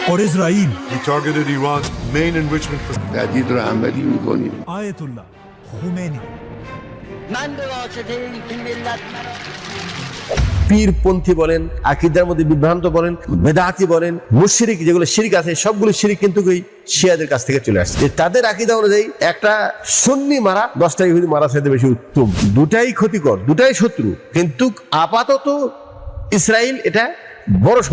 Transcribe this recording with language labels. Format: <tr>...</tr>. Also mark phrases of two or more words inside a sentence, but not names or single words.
<en>or Israel. He targeted Iran's main enrichment facility. Ayatollah Khomeini.</en> <fa>من به واسطه این ملت</fa> <bn>পীরপন্থী বলেন, আকীদার মধ্যে বিভ্রান্ত বলেন, বেদাতি বলেন, মুশরিক যেগুলো শিরক আছে সবগুলো শিরক কিন্তু ওই শিয়াদের কাছ থেকে চলে আসছে। তাদের আকীদা অনুযায়ী একটা সুন্নি মারা 10টা ইহুদি মারা চাইতে বেশি উত্তম। দুটাই ক্ষতিকর, দুটাই শত্রু, কিন্তু আপাতত ইসরায়েল এটা বড় শত্রু।</bn>